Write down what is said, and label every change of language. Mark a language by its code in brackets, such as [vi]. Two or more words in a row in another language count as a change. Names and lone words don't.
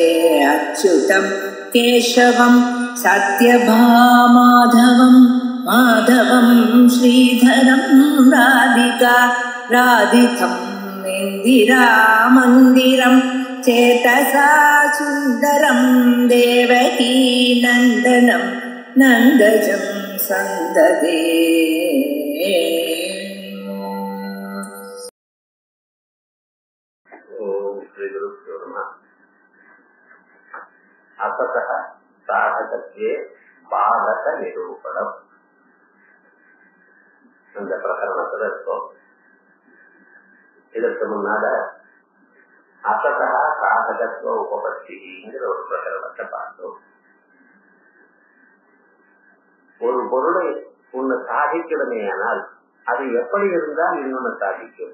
[sa] अच्युतं केशवं सत्यभामाधवं माधवं श्रीधरं राधितं इन्दिरामन्दिरं चेतसा सुन्दरं देवकी नन्दनं नन्दजं सन्ददे। असतः साधकत्वे बाधक निरूपणम् [ta] அந்த பிரகரணத்துல இருக்கும். இதற்கு முன்னால அசதா சாதகத்துவ உபபத்திங்கிற ஒரு பிரகரணத்தை பார்த்தோம். ஒரு பொருளை ஒண்ணு சாதிக்கணுமே ஆனால் அது எப்படி இருந்தால் இன்னொன்னு சாதிக்கும்.